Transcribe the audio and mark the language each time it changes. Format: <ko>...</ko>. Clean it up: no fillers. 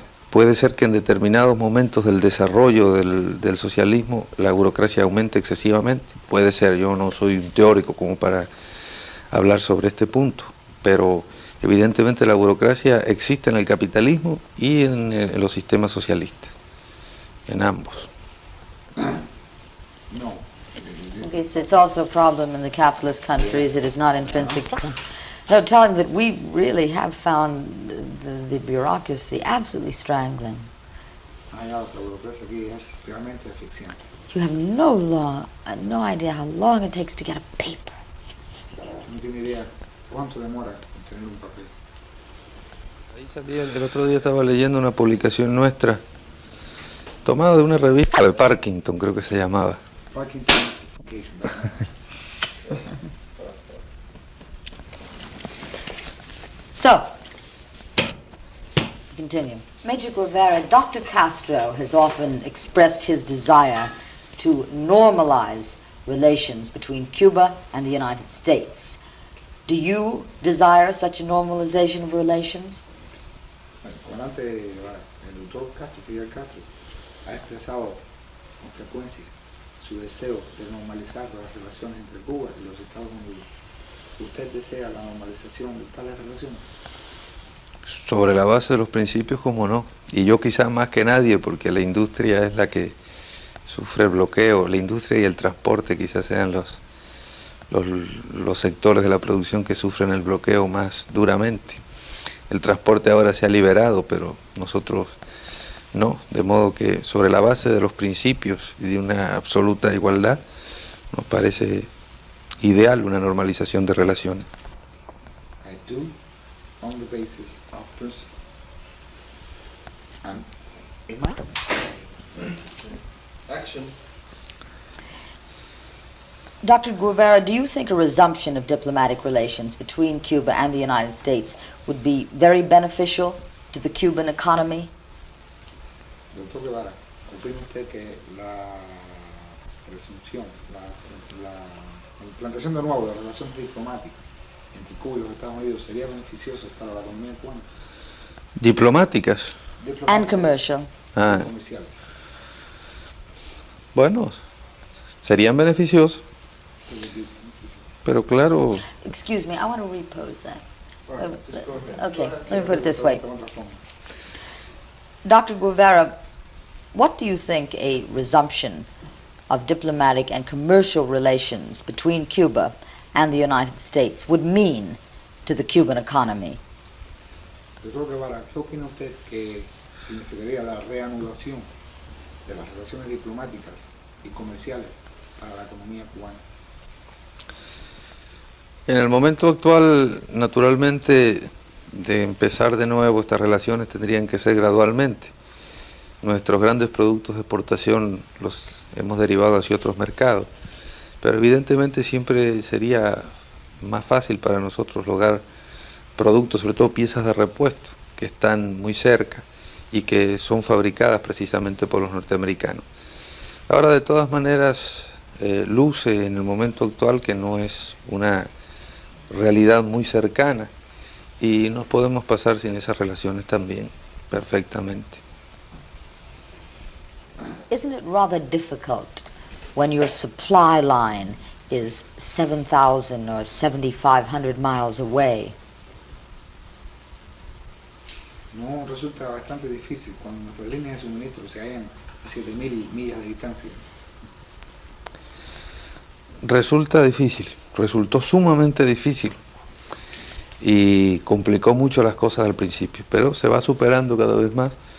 <es>Puede ser que en determinados momentos del desarrollo del socialismo la burocracia aumente excesivamente, puede ser, yo no soy un teórico como para hablar sobre este punto, pero evidentemente la burocracia existe en el capitalismo y en los sistemas socialistas, en ambos. No.</es> <en>Okay, so it's also a problem in the capitalist countries. It is not intrinsic to them. No, tell him that we really have found the bureaucracy absolutely strangling.</en> <es>La burocracia aquí es realmente asfixiante.</es> <en>You have no idea how long it takes to get a paper.</en> <es>No tiene idea cuánto demora en tener un papel. Ahí salía, el otro día estaba leyendo una publicación nuestra, tomada de una revista de Parkington, creo que se llamaba. Parkington Massification, ¿verdad?</es> <en>So, continue. Major Guevara, Dr. Castro has often expressed his desire to normalize relations between Cuba and the United States. Do you desire such a normalization of relations?</en> <es>Bueno, el comandante Guevara, el doctor Castro, Fidel Castro, ha expresado con frecuencia su deseo de normalizar las relaciones entre Cuba y los Estados Unidos. ¿Usted desea la normalización de tales relaciones? Sobre la base de los principios, como no. Y yo quizás más que nadie, porque la industria es la que sufre el bloqueo. La industria y el transporte quizás sean los sectores de la producción que sufren el bloqueo más duramente. El transporte ahora se ha liberado, pero nosotros no. De modo que sobre la base de los principios y de una absoluta igualdad, nos parece ideal una normalización de relaciones.</es> <en>I do, on the basis of principle. And in my Action. Dr. Guevara, do you think a resumption of diplomatic relations between Cuba and the United States would be very beneficial to the Cuban economy?</en> <es>Doctor Guevara, ¿opina usted que la resunción, la implantación de nuevo de relaciones diplomáticas entre Cuba y los Estados Unidos sería beneficioso para la economía cubana? Diplomáticas.</es> <en>And commercial. Ah,</en> <es>Comerciales. bueno, serían beneficiosos, pero claro,</es> <en>Excuse me, I want to repose that. Right, just go ahead. Okay, let me put it this way.</en> <es>De otra forma.</es> <en>Dr. Guevara, what do you think a resumption of diplomatic and commercial relations between Cuba and the United States would mean to the Cuban economy?</en> <es>Doctor Guevara, ¿qué opina usted que significaría la reanudación de las relaciones diplomáticas y comerciales para la economía cubana? En el momento actual, naturalmente, de empezar de nuevo estas relaciones tendrían que ser gradualmente. Nuestros grandes productos de exportación los hemos derivado hacia otros mercados, pero evidentemente siempre sería más fácil para nosotros lograr productos, sobre todo piezas de repuesto, que están muy cerca y que son fabricadas precisamente por los norteamericanos. Ahora, de todas maneras, luce en el momento actual que no es una realidad muy cercana y nos podemos pasar sin esas relaciones también perfectamente.</es> <en>Isn't it rather difficult when your supply line is 7,000 or 7,500 miles away?</en> <es>No resulta bastante difícil cuando nuestras líneas de suministro se hallan a 7.000 millas de distancia. Resulta difícil, resultó sumamente difícil y complicó mucho las cosas al principio, pero se va superando cada vez más.</es>